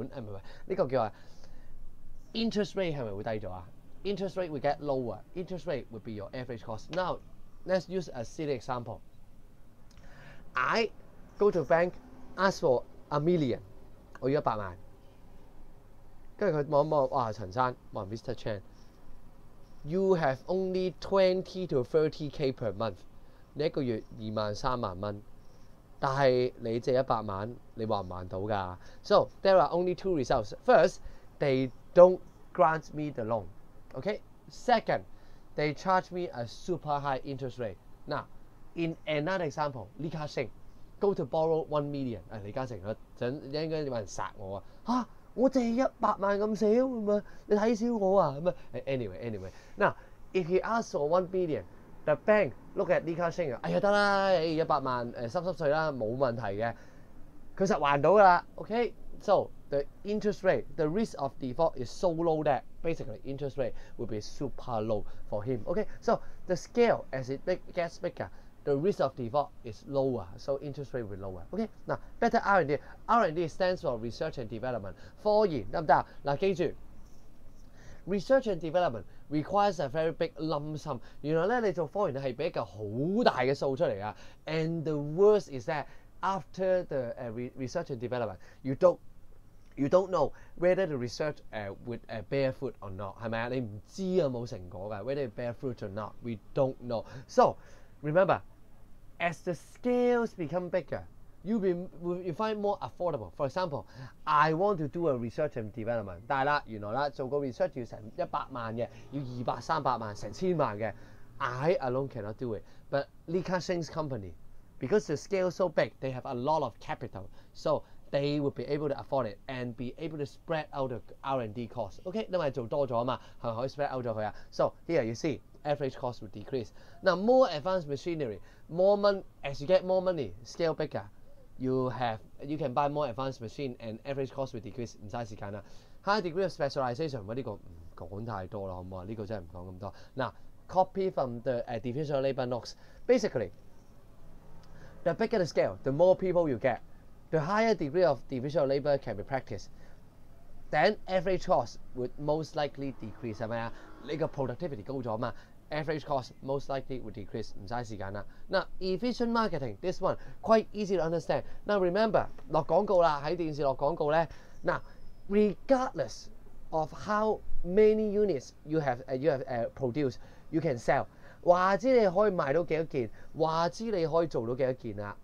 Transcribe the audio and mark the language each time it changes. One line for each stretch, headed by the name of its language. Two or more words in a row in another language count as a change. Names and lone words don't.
Cantonese: 唔係呢個叫話
English: interest rate
Cantonese: 係咪會低咗啊？
English: Interest rate will get lower. Interest rate would be your average cost. Now, let's use a silly example. I go to bank, ask for $1 million.
Cantonese: 我要100萬。跟住佢望一望，哇！陳生，哇 ，Mr.
English: Chan, you have only 20 to 30K per month.
Cantonese: 你一個月2萬3萬蚊，但係你借100萬，你還唔還到㗎 ？
English: So there are only 2 results. First, they don't grant me the loan. Okay. Second, they charge me a super high interest rate. Now, in another example, 李嘉誠 go to borrow 1 million。
Cantonese: 李嘉誠應該有人殺我啊！我借100萬咁少咁啊，你睇小我啊咁啊。
English: Anyway， now if he asks for 1 million，the bank look at 李嘉誠啊，
Cantonese: 哎呀得啦，100萬濕碎啦，冇問題嘅，佢實還到㗎啦。
English: Okay， so the interest rate, the risk of default is so low that basically interest rate will be super low for him. Okay, so the scale as it gets bigger, the risk of default is lower, so interest rate will be lower. Okay, now better R&D. R&D stands for research and development.
Cantonese: 科研得唔得啊？嗱，記住
English: ，research and development requires a very big lump sum.
Cantonese: 原來咧，你做科研係俾一嚿好大嘅數出嚟啊。
English: And the worst is that after the research and development, you don't know whether the research would bear fruit or not.
Cantonese: 係咪啊？你唔知有冇成果㗎
English: ，whether it bear fruit or not, we don't know. So remember, as the scales become bigger, you find more affordable. For example, I want to do a research and development，
Cantonese: 但係啦，原來啦做個 research 要成100萬嘅，要200、300萬、成千萬嘅 ，
English: I alone cannot do it. But Li Ka-shing's company, because the scale is so big, they have a lot of capital, so they will be able to afford it and be able to spread out the R&D cost. OK，
Cantonese: 因為做多咗啊嘛，係咪可以
English: spread out
Cantonese: 咗佢啊
English: ？So here you see average cost will decrease. Now more advanced machinery, more money. As you get more money, scale bigger, you can buy more advanced machine and average cost will decrease.
Cantonese: 唔嘥時間啦。
English: High degree of specialization，
Cantonese: 呢個唔講太多啦，好唔好啊？呢個真係唔講咁多。
English: Now copy from the definition of labor notes. Basically, the bigger the scale, the more people you get. The higher degree of division of labor can be practiced, then average cost would most likely decrease
Cantonese: 係咪啊？你個 productivity 高咗嘛
English: ，average cost most likely would decrease。
Cantonese: 唔嘥時間啦。
English: 嗱 ，efficient marketing this one quite easy to understand. Now remember
Cantonese: 落廣告啦，喺電視落廣告咧。
English: 嗱 ，regardless of how many units you have produced, you can sell。
Cantonese: 話知你可以賣到幾多件，話知你可以做到幾多件啊？